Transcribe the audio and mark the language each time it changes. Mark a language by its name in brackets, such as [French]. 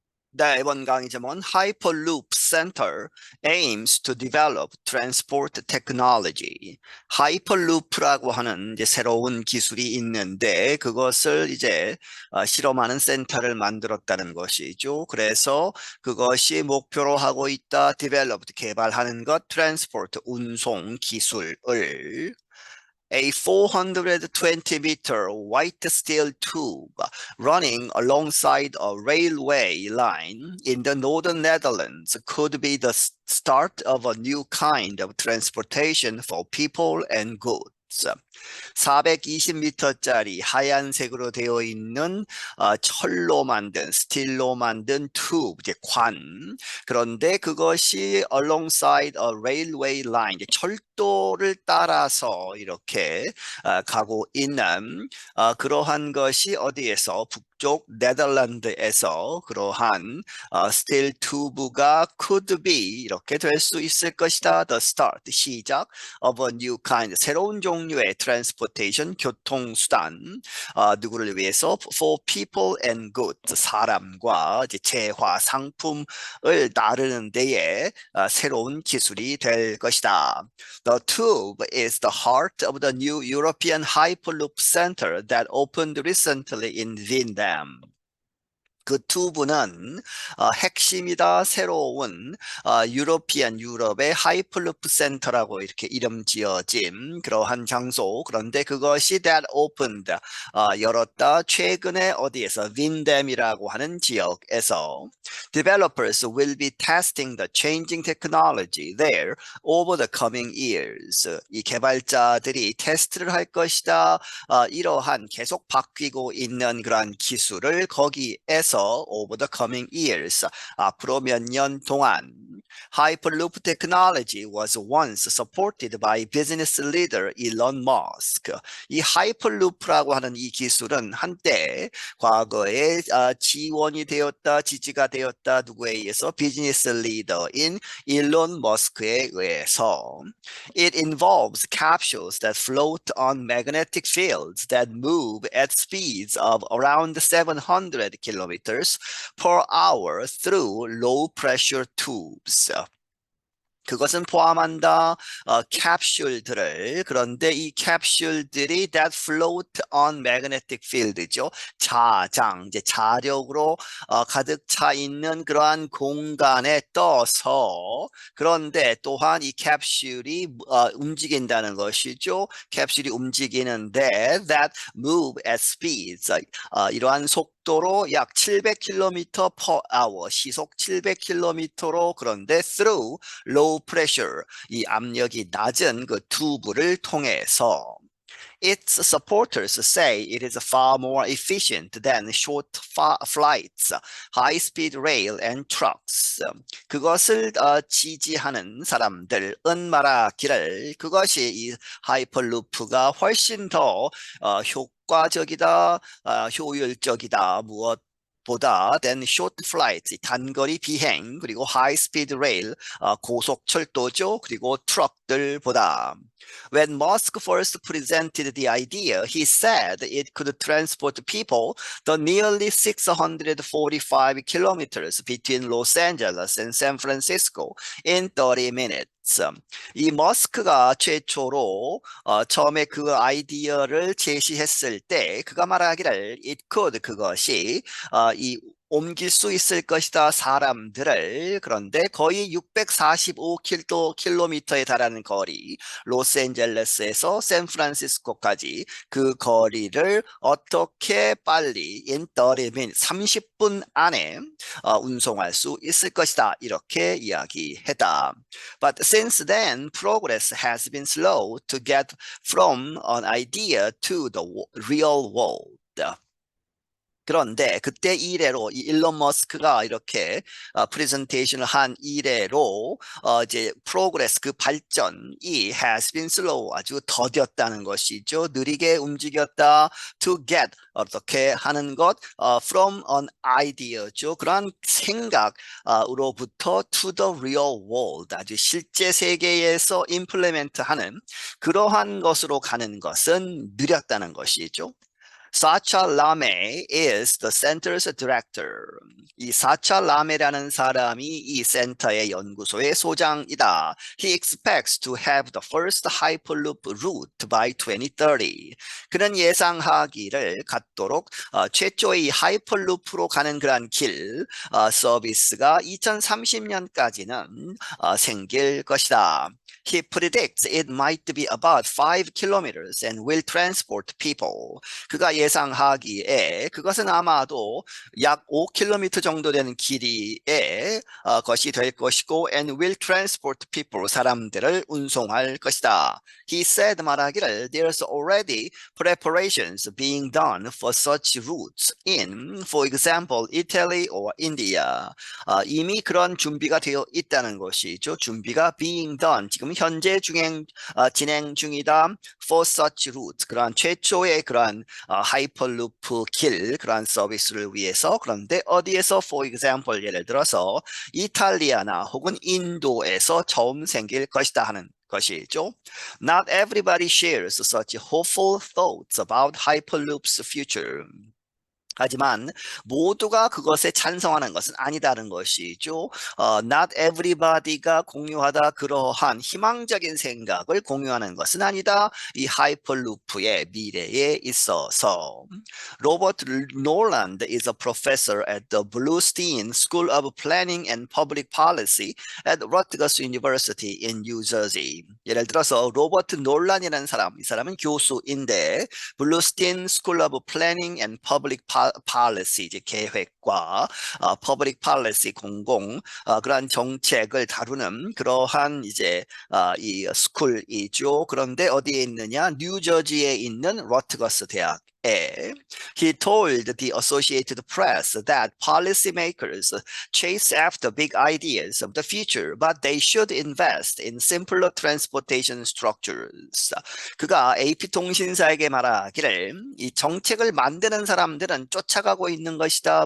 [Korean] 네, 이번 강의 제목은 [English] Hyperloop Center aims to develop transport technology. [Korean] 하이퍼루프라고 하는 이제 새로운 기술이 있는데 그것을 이제 실험하는 센터를 만들었다는 것이죠. 그래서 그것이 목표로 하고 있다, [English] developed [Korean] 개발하는 것, [English] transport [Korean] 운송 기술을 [English] a 420-meter white steel tube running alongside a railway line in the northern Netherlands could be the start of a new kind of transportation for people and goods. [Korean] 420m짜리 하얀색으로 되어 있는 철로 만든 스틸로 만든 튜브 이제 관 그런데 그것이 [English] alongside a railway line [Korean] 철도를 따라서 이렇게 가고 있는 그러한 것이 어디에서 북쪽 네덜란드에서 그러한 스틸 튜브가 [English] could be [Korean] 이렇게 될 수 있을 것이다. [English] The start [Korean] 시작 [English] of a new kind [Korean] 새로운 종류의 transportation 교통수단 누구를 위해서 [English] for people and goods [Korean] 사람과 이제 재화 상품을 나르는 데에 새로운 기술이 될 것이다. [English] The tube is the heart of the new European Hyperloop Center that opened recently in Vietnam. [Korean] 그 튜브는 핵심이다 새로운 유럽의 하이플루프 센터라고 이렇게 이름 지어진 그러한 장소 그런데 그것이 [English] that opened [Korean] 열었다 최근에 어디에서 빈뎀이라고 하는 지역에서 [English] developers will be testing the changing technology there over the coming years [Korean] 이 개발자들이 테스트를 할 것이다 이러한 계속 바뀌고 있는 그러한 기술을 거기에서 [English] over the coming years [Korean] 앞으로 몇 년 동안 [English] Hyperloop technology was once supported by business leader Elon Musk. [Korean] 이 하이퍼루프라고 하는 이 기술은 한때 과거에 지원이 되었다, 지지가 되었다 누구에 의해서 비즈니스 리더인 일론 머스크에 의해서 [English] It involves capsules that float on magnetic fields that move at speeds of around 700 kilometers per hour through low pressure tubes. [Korean] 그것은 포함한다 캡슐들을 그런데 이 캡슐들이 [English] that float on magnetic field [Korean] 죠. 자장 이제 자력으로 가득 차 있는 그러한 공간에 떠서 그런데 또한 이 캡슐이 움직인다는 것이죠. 캡슐이 움직이는데 [English] that move at speeds [Korean] 이러한 속도로 약 [English] 700km per hour [Korean] 시속 700km로 그런데 [English] through low pressure [Korean] 이 압력이 낮은 그 튜브를 통해서 [English] Its supporters say it is far more efficient than short flights, high-speed rail and trucks. [Korean] 그것을 지지하는 사람들은 말하기를 그것이 이 하이퍼루프가 훨씬 더 효과적이다, 효율적이다, 무엇 보다 [English] than short flights, [Korean] 단거리 비행, 그리고 [English] high speed rail, [Korean] 고속 철도죠, 그리고 트럭들보다. [English] When Musk first presented the idea, he said it could transport people the nearly 645 kilometers between Los Angeles and San Francisco in 30 minutes. [Korean] 이 머스크가 최초로 처음에 그 아이디어를 제시했을 때 그가 말하기를 [English] it could [Korean] 그것이 이 옮길 수 있을 것이다 사람들을 그런데 거의 645km에 달하는 거리 로스앤젤레스에서 샌프란시스코까지 그 거리를 어떻게 빨리 in 30분 30분 안에 운송할 수 있을 것이다 이렇게 이야기했다. [English] But since then progress has been slow to get from an idea to the real world. [Korean] 그런데 그때 이래로 이 일론 머스크가 이렇게 프레젠테이션을 한 이래로 이제 프로그레스 그 발전이 has been slow 아주 더뎠다는 것이죠. 느리게 움직였다. [English] To get [Korean] 어떻게 하는 것 [English] from an idea죠. [Korean] 그런 생각으로부터 [English] to the real world [Korean] 아주 실제 세계에서 implement하는 그러한 것으로 가는 것은 느렸다는 것이죠. [English] 사차 라메 is the center's director. [Korean] 이 사차 라메라는 사람이 이 센터의 연구소의 소장이다. [English] He expects to have the first hyperloop route by 2030. [Korean] 그는 예상하기를 갖도록 최초의 하이퍼루프로 가는 그런 길 서비스가 2030년까지는 생길 것이다. [English] He predicts it might be about 5 kilometers and will transport people. [Korean] 그가 예상하기에 그것은 아마도 약 5km 정도 되는 길이의 것이 될 것이고 [English] and will transport people, [Korean] 사람들을 운송할 것이다. [English] He said [Korean] 말하기를 [English] there's already preparations being done for such routes in, for example, Italy or India. [Korean] 이미 그런 준비가 되어 있다는 것이죠. 준비가 being done, 지금 현재 진행 중이다. [English] For such routes, [Korean] 그러한 최초의 그러한 하이퍼루프 길, 그러한 서비스를 위해서. 그런데 어디에서, for example, 예를 들어서 이탈리아나 혹은 인도에서 처음 생길 것이다 하는 것이죠. [English] Not everybody shares such hopeful thoughts about Hyperloop's future. [Korean] 하지만 모두가 그것에 찬성하는 것은 아니다는 것이죠. [English] Not everybody [Korean] 가 공유하다 그러한 희망적인 생각을 공유하는 것은 아니다. 이 하이퍼루프의 미래에 있어서. [English] 로버트 놀란드 is a professor at the Bluestein School of Planning and Public Policy at Rutgers University in New Jersey. [Korean] 예를 들어서 로버트 놀란이라는 사람, 이 사람은 교수인데 블루스틴 School of Planning and Public Policy, 이제 계획과 Public Policy, 공공 그러한 정책을 다루는 그러한 이제 이 스쿨이죠. 그런데 어디에 있느냐? 뉴저지에 있는 러트거스 대학. [English] He told the Associated Press that policymakers chase after big ideas of the future, but they should invest in simpler transportation structures. [Korean] 그가 AP통신사에게 말하기를 이 정책을 만드는 사람들은 쫓아가고 있는 것이다.